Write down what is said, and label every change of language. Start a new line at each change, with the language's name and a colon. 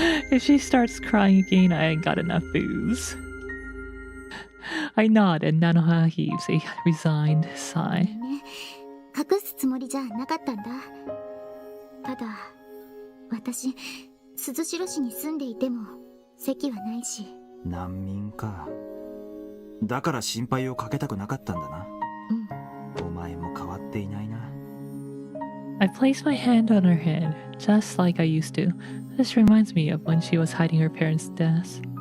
English: If she starts crying again, I ain't got enough booze. I nod and Nanoha heaves a resigned
Japanese: ご
English: sigh.
Japanese: めんね。隠すつもりじゃなかったんだ。ただ私鈴代市に住んでいても席はないし。難民か。だから心配をかけたくなかったんだな。お前も変わっていないな。
English: I place my hand on her head, just like I used to. This reminds me of when she was hiding her parents' deaths.